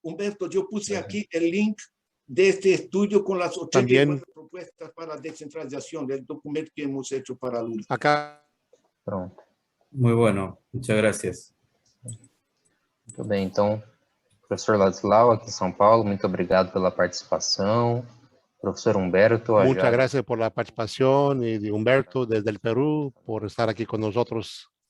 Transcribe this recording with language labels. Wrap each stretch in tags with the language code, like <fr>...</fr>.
<es>Humberto,</es> <pt>eu puse aqui o link deste</pt> <es>estudio con las 84 propuestas para la descentralización del documento que hemos hecho para Lula. Acá. Pronto. Muy bueno, muchas gracias.</es> <pt>Muito bem, então, professor Ladislau, aqui em São Paulo, muito obrigado pela participação.</pt> <es>Profesor Humberto. Muchas gracias por la participación y de Humberto desde el Perú por estar aquí con nosotros.</es>